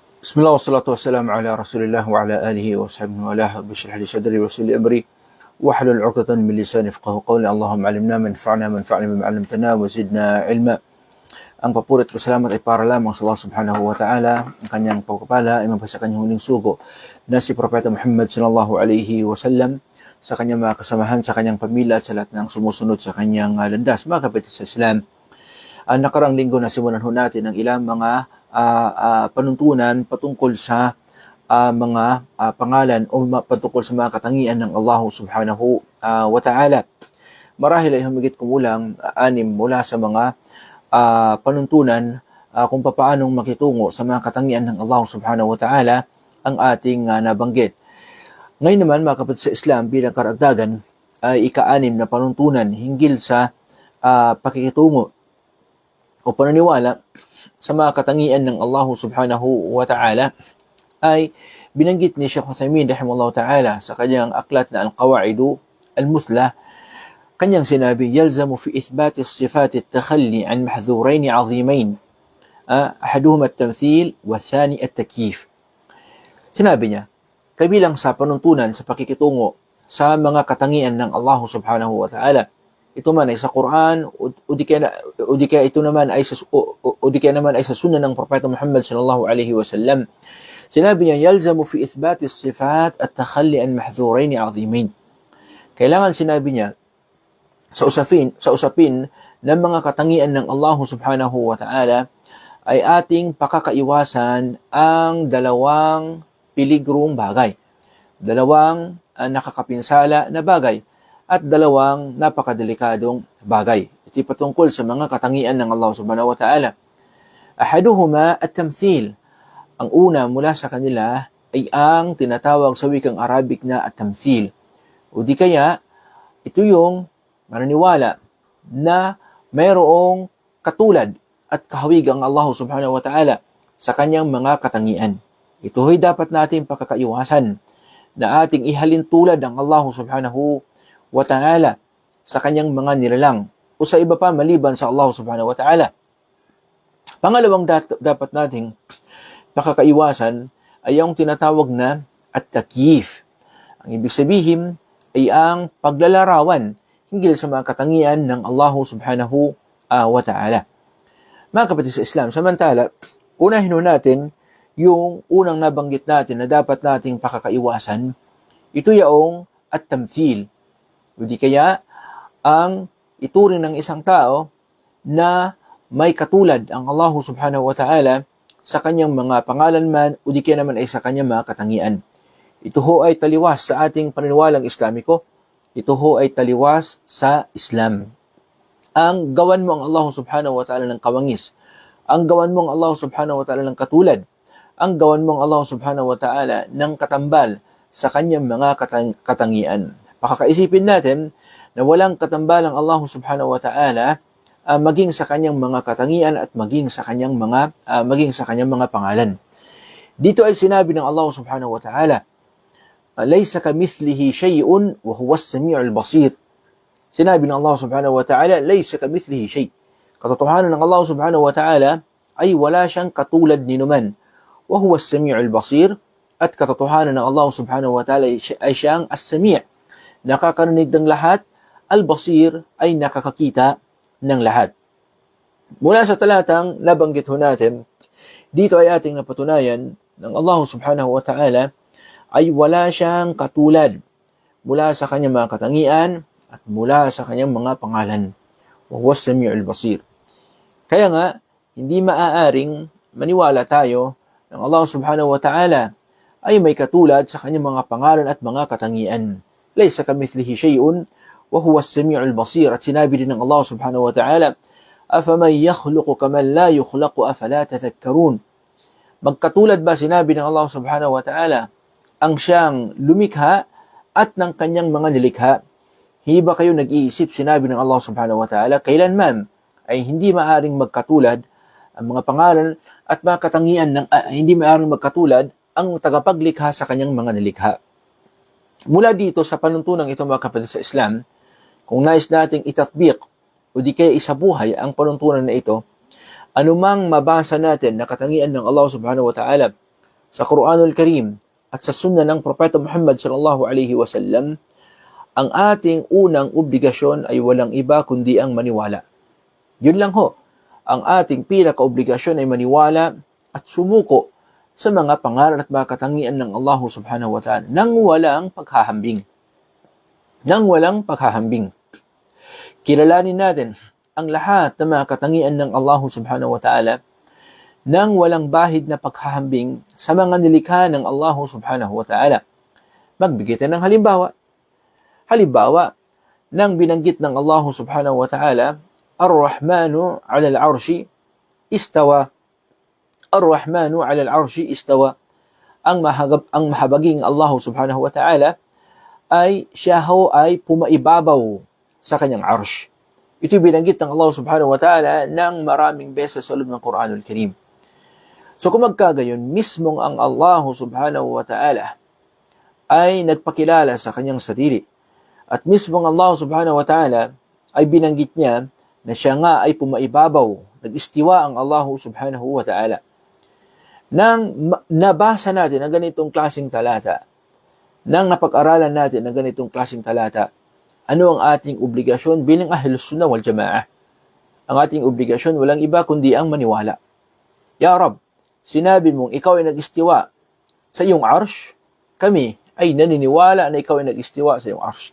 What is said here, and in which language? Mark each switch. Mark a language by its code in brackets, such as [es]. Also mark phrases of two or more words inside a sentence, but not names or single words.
[ar] بسم الله والصلاة والسلام على رسول الله وعلى آله وصحبه وعلى بشرح لي صدري ويسر لي أمري واحلل عقدة من لساني يفقهوا قولي. اللهم علمنا منفعنا بما علمتنا وزدنا علما. [tl] Ang papuri at pasalamat ay para lamang sa Allah [ar] سبحانه وتعالى. [tl] Ang kanyang pagpapala ay mapasa kanyang huling sugo na si Propeta Muhammad [ar] صلى الله عليه وسلم, [tl] sa kanyang mga kasamahan, sa kanyang pamilya at sa lahat ng sumusunod sa kanyang landas. Mga kapatid sa Islam, nakarang linggo nasimulan ho natin ang ilang mga panuntunan patungkol sa mga pangalan o patungkol sa mga katangian ng Allah [ar] سبحانه وتعالى. [tl] Marahil ay humigit kumulang 6 mula sa mga panuntunan kung paanong makitungo sa mga katangian ng Allah [ar] سبحانه وتعالى [tl] ang ating nabanggit. Ngayon naman, mga kapatid sa Islam, bilang karagdagan ay ika-6 na panuntunan hinggil sa pakikitungo o pananiwala sa mga katangian ng Allah [ar] سبحانه وتعالى [tl] ay binanggit ni Shaykh Uthaymin [ar] رحمه الله تعالى [tl] sa kanyang aklat na Al-Qawa'idu Al-Muthla. Kanyang sinabi, [ar] يلزم في إثبات صفات التخلي عن محذورين عظيمين، أحدهما التمثيل والثاني التكييف. [tl] Sinabi niya, kabilang sa panuntunan sa pakikitungo sa mga katangian ng Allah [ar] سبحانه وتعالى, [tl] ito man ay sa Quran o di kaya naman ay sa sunnah ng Propeta Muhammad [ar] صلى الله عليه وسلم. [tl] Sinabi niya, [ar] يلزم في إثبات الصفات التخلي عن محذورين عظيمين. [tl] Kailangan, sinabi niya, sa usapin ng mga katangian ng Allah [ar] سبحانه وتعالى [tl] ay ating pakakaiwasan ang dalawang piligrong bagay, dalawang nakakapinsala na bagay, at dalawang napakadelikadong bagay. Ito'y patungkol sa mga katangian ng Allah [ar] سبحانه وتعالى. أحدهما التمثيل. [tl] Ang una mula sa kanila ay ang tinatawag sa wikang Arabic na at-tamthil. O di kaya, ito yung mananiwala na mayroong katulad at kahawig ang Allah [ar] سبحانه وتعالى [tl] sa kanyang mga katangian. Ito'y dapat natin pakakaiwasan, na ating ihalin tulad ang Allah [ar] سبحانه وتعالى [tl] sa kanyang mga nilalang o sa iba pa maliban sa Allah [ar] سبحانه وتعالى. [tl] Pangalawang dapat nating pakakaiwasan ay ang tinatawag na at-takyif. Ang ibig sabihin ay ang paglalarawan hinggil sa mga katangian ng Allah [ar] سبحانه وتعالى. [tl] Mga kapatid sa Islam, samantala, unahin natin yung unang nabanggit natin na dapat nating pakakaiwasan. Ito yaong at-tamthil. O di kaya, ang ituring ng isang tao na may katulad ang Allah [ar] سبحانه وتعالى [tl] sa kanyang mga pangalan man o di kaya naman ay sa kanyang mga katangian. Ito ho ay taliwas sa ating paniniwalang Islamiko. Ito ho ay taliwas sa Islam. Ang gawan mo ang Allah [ar] سبحانه وتعالى [tl] ng kawangis, ang gawan mo ang Allah [ar] سبحانه وتعالى [tl] ng katulad, ang gawan mo ang Allah [ar] سبحانه وتعالى [tl] ng katambal sa kanyang mga katangian. Pakakaisipin natin na walang katambalang Allah [ar] سبحانه وتعالى [tl] maging sa kanyang mga katangian at maging sa kanyang mga pangalan. Dito ay sinabi ng Allah [ar] سبحانه وتعالى، ليس كمثله شيء وهو السميع البصير. [tl] Sinabi ng Allah [ar] سبحانه وتعالى، ليس كمثله شيء'. [tl] Katotohanan ng Allah [ar] سبحانه وتعالى [tl] ay wala siyang katulad ni numan. [ar] وهو السميع البصير, [tl] at katotohanan ng Allah [ar] سبحانه وتعالى [tl] ay siyang as-sami', nakakarinig ng lahat, al-basir ay nakakakita ng lahat. Mula sa talatang nabanggit ho natin, dito ay ating napatunayan ng Allah [ar] سبحانه وتعالى [tl] ay wala siyang katulad mula sa kanyang mga katangian at mula sa kanyang mga pangalan. [ar] وهو السميع البصير. [tl] Kaya nga, hindi maaaring maniwala tayo ng Allah [ar] سبحانه وتعالى [tl] ay may katulad sa kanyang mga pangalan at mga katangian. [ar] ليس كمثله شيء وهو السميع البصير. [tl] At sinabi din ng Allah [ar] سبحانه وتعالى، أفمن يخلق كمن لا يخلق أفلا تذكرون. [tl] Magkatulad ba, sinabi ng Allah [ar] سبحانه وتعالى, [tl] ang siyang lumikha at ng kanyang mga nilikha? Hindi ba kayo nag-iisip, sinabi ng Allah [ar] سبحانه وتعالى, [tl] kailanman ay hindi maaring magkatulad ang mga pangalan at mga katangian ng hindi maaring magkatulad ang tagapaglikha sa kanyang mga nilikha. Mula dito sa panuntunang ito, mga kapatid sa Islam, kung nais nating itatbiq o di kaya isabuhay ang panuntunan na ito, anumang mabasa natin na katangian ng Allah [ar] سبحانه وتعالى [tl] sa Quranul Karim at sa sunna ng Propeta Muhammad [ar] صلى الله عليه وسلم, [tl] ang ating unang obligasyon ay walang iba kundi ang maniwala. Yun lang ho. Ang ating pinaka-obligasyon ay maniwala at sumuko sa mga pangaral at mga katangian ng Allah [ar] سبحانه وتعالى [tl] nang walang paghahambing. Nang walang paghahambing. Kilalanin natin ang lahat ng mga katangian ng Allah [ar] سبحانه وتعالى [tl] nang walang bahid na paghahambing sa mga nilikha ng Allah [ar] سبحانه وتعالى. [tl] Magbigay tayo ng halimbawa. Halimbawa, nang binanggit ng Allah [ar] سبحانه وتعالى، الرحمن على العرش استوى. الرحمن على العرش استوى. [tl] Ang mahabaging Allah [ar] سبحانه وتعالى [tl] ay siya ay pumaibabaw sa kanyang arsh. Ito binanggit ng Allah [ar] سبحانه وتعالى [tl] ng maraming beses sa loob ng Quranul Karim. So kung magkagayon, mismong ang Allah [ar] سبحانه وتعالى [tl] ay nagpakilala sa kanyang sarili. At mismong Allah [ar] سبحانه وتعالى [tl] ay binanggit niya na siya nga ay pumaibabaw, nag-istiwa ang Allah [ar] سبحانه وتعالى. [tl] Nang nabasa natin ang ganitong klaseng talata, nang napag-aralan natin ang ganitong klaseng talata, ano ang ating obligasyon bilang [ar] أهل السنة والجماعة? [tl] Ang ating obligasyon walang iba kundi ang maniwala. [ar] يا رب, [tl] sinabi mong ikaw ay nag-istiwa sa iyong arsh, kami ay naniniwala na ikaw ay nag-istiwa sa iyong arsh.